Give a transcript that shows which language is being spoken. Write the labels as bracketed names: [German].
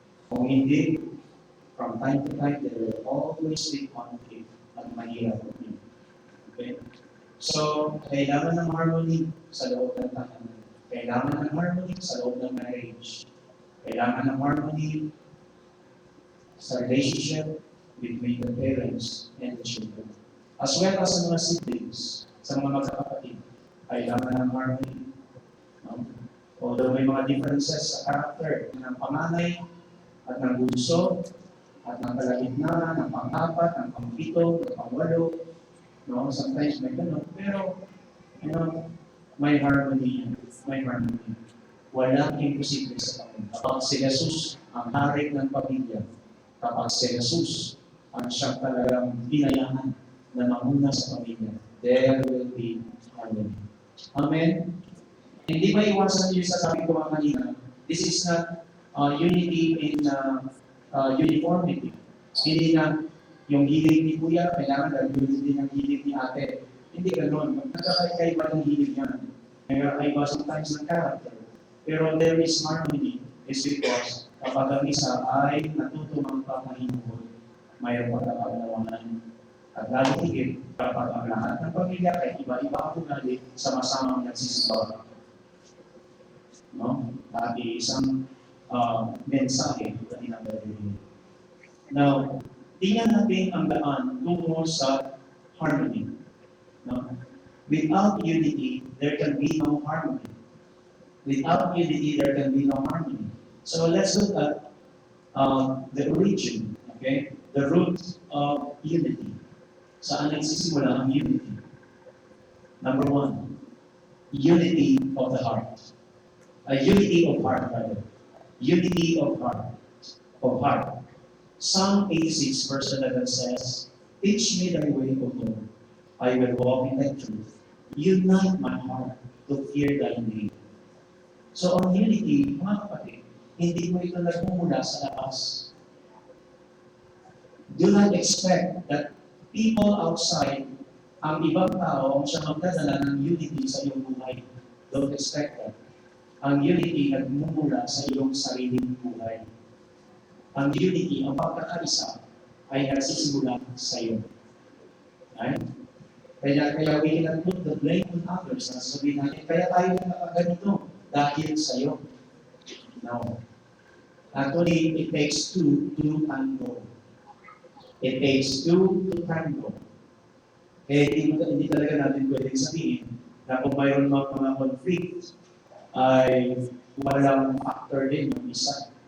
[Filipino] Kung hindi, [English] from time to time, there will always be conflict [Filipino] at mahirap yun. [English] Okay? [Filipino] So, kailangan ng harmony sa loob ng tahanan. Kailangan ng harmony sa loob ng marriage. Kailangan ng [English] harmony sa relationship between the parents and the children. As well as [Filipino] sa mga siblings, sa mga magkakapatid, kailangan ng harmony. [English] Although [Filipino] may mga differences sa character ng panganay at ng bunso, at ng kalagitnaan, ng pang-apat, ng pang-pito, ng pang-walo. No? [English] Sometimes [Filipino] may ganun. Pero, [English] you know, [Filipino] may harmony yan. May harmony. Walang imposible sa Panginoon. Kapag si Jesus ang hari ng pamilya, kapag si Jesus ang siyang talagang binayahan na mamuna sa pamilya, [English] there will be harmony. [Filipino] Amen? Hindi ba iwasan yung sasabi ko mga kanina, [English] this is not unity in uniformity. [Filipino] Hindi na yung hilig ni Kuya, kailangan gagawin din ang hilig ni Ate. Hindi ganoon. Nagkakaiba ng hilig yan. Nagkakaiba sometimes ng character. Pero [English] there is harmony is because [Filipino] kapag ang isa ay natutulong pamahinuhod, mayroon pagkakaunawanan. At lalo higit kapag ang lahat ng pamilya ay iba-iba ang ugali sama-samang nagsisimba. No? At isang mensahe na tinatawag. Now, tingnan natin ang daan tungo sa harmony. No? [English] Without unity, there can be no harmony. Without unity, there can be no harmony. So let's look at the origin, okay? The root of unity. [Filipino] Saan nagsisimula ang unity? [English] Number one, unity of the heart. Unity of heart, rather. Unity of heart. Of heart. Psalm 86 verse 11 says, "Teach me thy way, O Lord. I will walk in thy truth. Unite my heart to fear thy name." [Filipino] So ang unity, mga kapatid, hindi mo ito nagmumula sa labas. [English] Do not expect that people outside, [Filipino] ang ibang tao, ang siyang magdadala ng unity sa iyong buhay. [English] Don't expect that. [Filipino] Ang unity nagmumula sa iyong sariling buhay. Ang unity, ang pagkakaisa, ay nagsisimula sa iyo. [English] Right? [Filipino] Kaya [English] we cannot put the blame on others. [Filipino] Sabihin natin, kaya tayo nakaganito dahil sa iyo. [English] No. Actually, it takes two to tango. It takes two to tango. [Filipino] Hindi talaga natin pwedeng sabihin na kung mayroon mga conflict, ay walang factor din yung isa.